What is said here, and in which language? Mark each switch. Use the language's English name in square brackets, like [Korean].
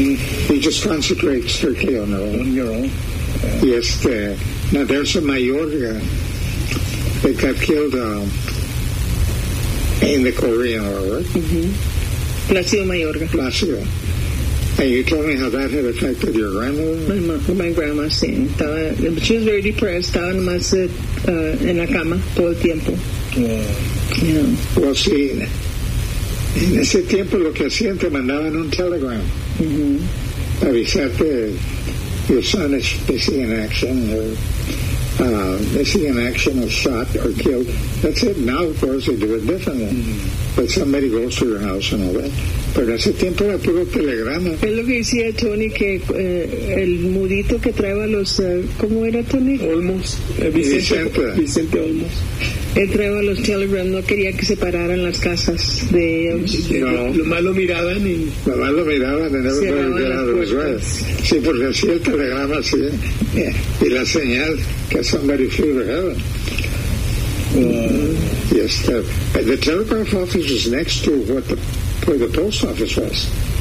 [English] You just concentrate strictly on your own. Yeah. Yes, now there's a Mayorga that got killed in the Korean War, right? Mm-hmm. Placido Mayorga. Placido. And you told me how that had affected your grandmother? My grandma, [Spanish] sí. Estaba, [English] she was very depressed. [Spanish] Estaba nomás en la cama todo el tiempo. [English] Yeah. Yeah. Well, sí. [Spanish] En ese tiempo lo que hacían te mandaban un telegram. Mm-hmm. [English] Avisarte, your son is missing in action, or missing in action, or shot, or killed. That's it. Now, of course, they do it differently. Mm-hmm. But somebody goes to your house and all that. [Spanish] Pero en ese tiempo era puro telegrama. Es lo que decía Tony, que el mudito que traía los... ¿cómo era, Tony? Olmos. Vicente Olmos. Él traía los telegrams, no quería que se pararan las casas de ellos. No. Lo malo miraban y... Lo malo miraban en el lugar. Sí, porque así el telegrama, sí. [English] Yeah. [Spanish] Y la señal que [English] somebody flew to heaven. Yes, the telegraph office was next to what the, where the post office was.